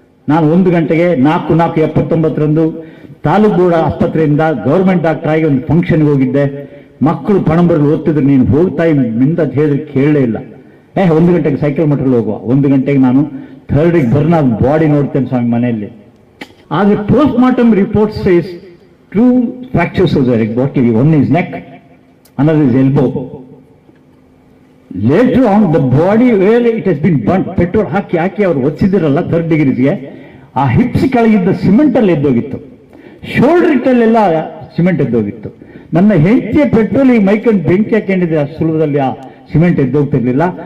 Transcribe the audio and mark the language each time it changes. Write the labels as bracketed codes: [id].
[kn] ನಾನು 1 ಗಂಟೆಗೆ 4/4/79 ತಾಲೂಕು ಬೋರ್ಡ್ ಆಸ್ಪತ್ರೆಯಿಂದ ಗೌರ್ಮೆಂಟ್ ಡಾಕ್ಟರ್ ಆಗಿ ಒಂದು ಫಂಕ್ಷನ್ಗೆ ಹೋಗಿದ್ದೆ. ಮಕ್ಕಳು ಪಣಂಬರಲ್ಲಿ ಓದ್ತಿದ್ರು, ನೀನು ಹೋಗ್ತಾ ಮಿಂದ ಅಂತ ಹೇಳಿದ್ರೆ ಕೇಳಲೇ ಇಲ್ಲ. 1 ಗಂಟೆಗೆ ಸೈಕಲ್ ಮೋಟರ್ಲ್ಲಿ ಹೋಗುವ, 1 ಗಂಟೆಗೆ ನಾನು 3rd ಡಿಗ್ರಿ ಬರ್ನ್ ಬಾಡಿ ನೋಡ್ತೇನೆ ಸ್ವಾಮಿ ಮನೆಯಲ್ಲಿ. [en] ಆದರೆ post mortem report says 2 fractures of the body. One is neck, another is elbow. Later on, the body where it has been burnt, [kn] petrol ಹಾಕಿ ಅವರು ಒಚ್ಚಿದಿರಲ್ಲ 3rd ಡಿಗ್ರೀಸ್ಗೆ, ಆ ಹಿಪ್ಸ್ ಕೆಳಗಿದ್ದ ಸಿಮೆಂಟ್ ಅಲ್ಲಿ ಎದ್ದೋಗಿತ್ತು, shoulder ಇಟ್ಟಲ್ಲೆಲ್ಲ cement ಎದ್ದೋಗಿತ್ತು. ನನ್ನ ಹೆಂಡತಿಯ petrol ಈ ಮೈಕಂಡು ಬೆಂಕಿ ಹಾಕೊಂಡಿದ್ರೆ ಆ ಸುಲಭದಲ್ಲಿ ಆ ಸಿಮೆಂಟ್ ಎದ್ದೋಗ್ತಿರ್ಲಿಲ್ಲ.